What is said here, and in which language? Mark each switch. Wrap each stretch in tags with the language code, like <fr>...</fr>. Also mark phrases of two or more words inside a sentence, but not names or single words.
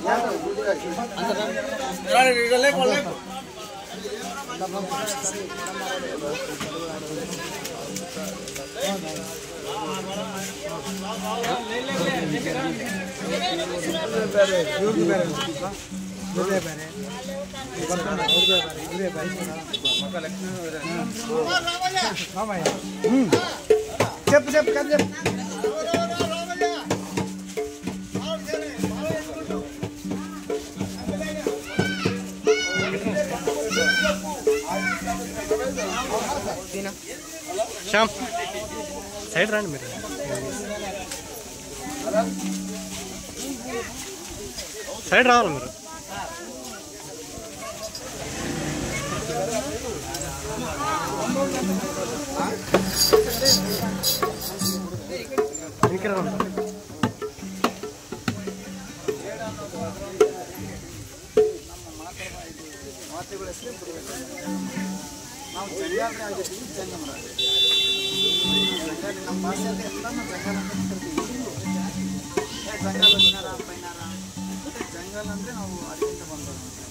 <kn>ಬೇರೆ ಇವ್ರದ್ದು ಬೇರೆ ಇದೇ ಬೇರೆ ಇದೇ ಬೇರೆ</kn> <te>చెప్పు చెప్పు కథ చెప్పు శ్యామ్ సైడ్ రండి మీరు సైడ్ రావాలి మీరు ఇక్కడ</te> <kn>ನಾವು ಜಂಗಾಲ್ರೆ ಆಗಿರ್ತೀವಿ ಜಂಗಮರ ನಮ್ಮ ಭಾಷೆಯಲ್ಲಿ ಎಲ್ಲ ನಾವು ಜಂಗಾಲ್ ಅಂತ ಕರಿತೀವಿ ಜಂಗಾಲ ದಿನಾರ ಪೈನಾರ ಜಂಗಲ್ ಅಂದರೆ ನಾವು ಅದಕ್ಕಿಂತ ಬಂದವರು</kn>